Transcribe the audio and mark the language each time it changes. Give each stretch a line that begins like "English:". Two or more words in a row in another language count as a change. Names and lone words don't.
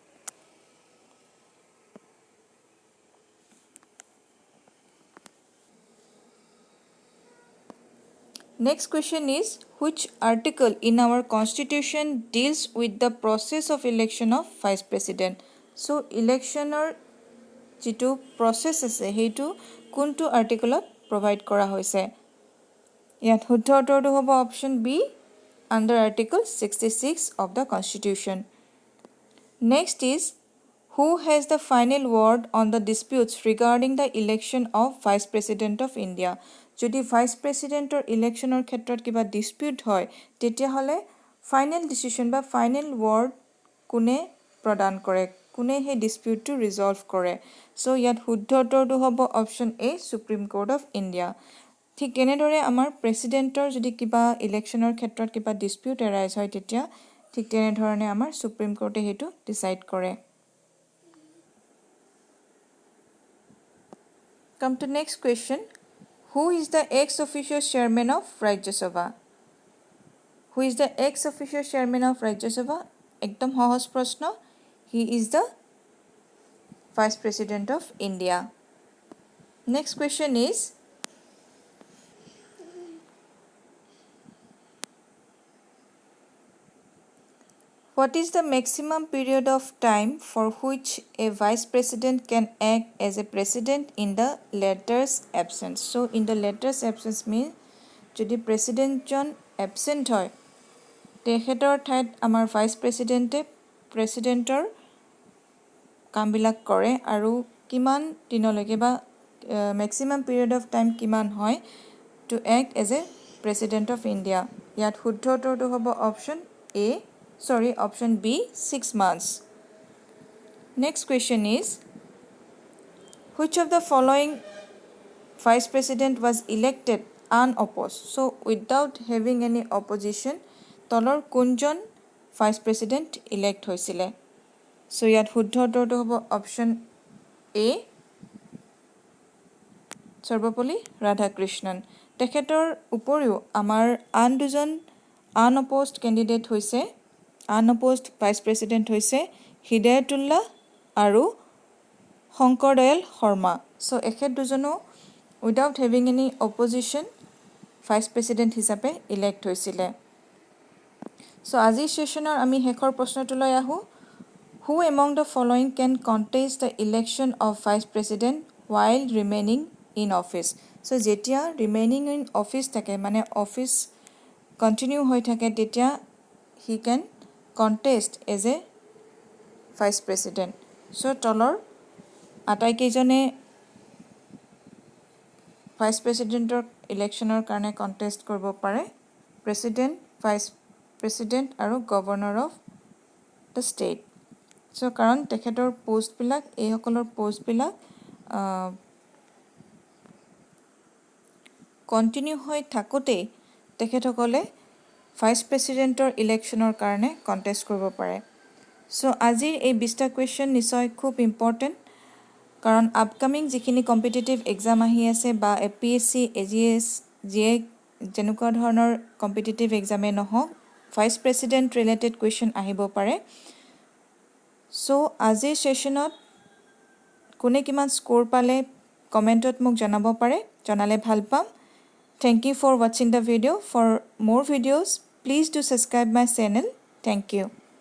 English: Next question is, which article in our constitution deals with the process of election of vice president?
Assamese: So, electioner যিটো প্ৰচেছ আছে সেইটো কোনটো আৰ্টিকলত প্ৰভাইড কৰা হৈছে ইয়াত শুদ্ধ উত্তৰটো হ'ব অপশ্যন বি
English: under Article 66 of the Constitution. Next is who has the final word on the disputes regarding the election of Vice President of India?
Assamese: যদি Vice Presidentor electionৰ ক্ষেত্ৰত কিবা dispute হয় তেতিয়াহলে
English: final decision
Assamese: বা
English: final word
Assamese: কোনে প্ৰদান কৰে কোনে সেই ডিসপিউটটো ৰিজলভ কৰে সো ইয়াত শুদ্ধ উত্তৰটো হ'ব অপশ্যন এ সুপ্ৰিম কোৰ্ট অফ ইণ্ডিয়া ঠিক তেনেদৰে আমাৰ প্ৰেসিডেন্টৰ যদি কিবা ইলেকশ্যনৰ ক্ষেত্ৰত কিবা ডিসপিউট এৰাইজ হয় তেতিয়া ঠিক তেনেধৰণে আমাৰ সুপ্ৰিম কোৰ্টে হেতু ডিসাইড কৰে
English: Come to next question. Who is the ex-officio chairman of Rajya Sabha? Who is the ex-officio chairman of Rajya Sabha?
Assamese: একদম সহজ প্ৰশ্ন
English: He is the Vice President of India. Next question is what is the maximum period of time for which a Vice President can act as a President in the letter's absence? So in the letter's absence means
Assamese: যদি President জন absent হয় তেখেতৰ ঠাইত আমাৰ Vice Presidente Presidentor কামবিলাক কৰে আৰু কিমান দিনলৈকে বা
English: maximum period of time
Assamese: কিমান হয়
English: to act as a President of India
Assamese: ইয়াত শুদ্ধ উত্তৰটো হ'ব
English: option B 6 months next question is which of the following Vice President was elected unopposed so without having any opposition
Assamese: তলৰ কোনজন
English: Vice President elect
Assamese: হৈছিলে So ইয়াত শুদ্ধ উত্তৰটো হ'ব অপশ্যন এ সৰ্বপল্লী ৰাধাকৃষ্ণন তেখেতৰ উপৰিও আমাৰ আন দুজন আনঅপ'জড কেণ্ডিডেট হৈছে আনঅপ'জড ভাইচ প্ৰেসিডেন্ট হৈছে হিদায়তুল্লাহ আৰু শংকৰ দয়াল শৰ্মা সো এখেত দুজনো
English: without having any opposition
Assamese: ভাইচ প্ৰেসিডেন্ট হিচাপে ইলেক্ট হৈছিলে সো আজি সেশনৰ আমি হেকৰ প্ৰশ্নটোলৈ আহো
English: Who among the following can contest the election of Vice President while remaining in office? So, jetia remaining in office
Assamese: থাকে, মানে
English: office continue
Assamese: হৈ থাকে, তেতিয়া
English: he can contest as a Vice President.
Assamese: So, তলৰ আটাই কেইজনে Vice President ৰ ইলেকশ্যনৰ কাৰণে contest কৰিব পাৰে, President, Vice President আৰু Governor of the state. So কাৰণ তেখেতৰ পোষ্ট বিলাক এই সকলৰ পোষ্ট বিলাক কন্টিনিউ হৈ থাকোতে তেখেতসকলে ভাইচ প্ৰেসিডেন্টৰ ইলেকশ্যনৰ কাৰণে কন্টেষ্ট কৰিব পাৰে সো আজিৰ এই 20টা কোৱেশ্চন নিশ্চয় খুব ইম্পৰ্টেন্ট কাৰণ আপকামিং যিখিনি
English: competitive exam
Assamese: আহি আছে বা এপিএসসি এজিএস জিএ যেনেকুৱা ধৰণৰ কম্পিটিটিভ এক্সামে নহওক ভাইচ প্ৰেসিডেন্ট ৰিলেটেড কোৱেশ্চন আহিব পাৰে So, আজিৰ সেশনত কোনে কিমান স্কোৰ পালে কমেন্টত মোক জনাব পাৰে জনালে ভাল পাম
English: Thank you for watching the video for more videos please do subscribe my channel thank you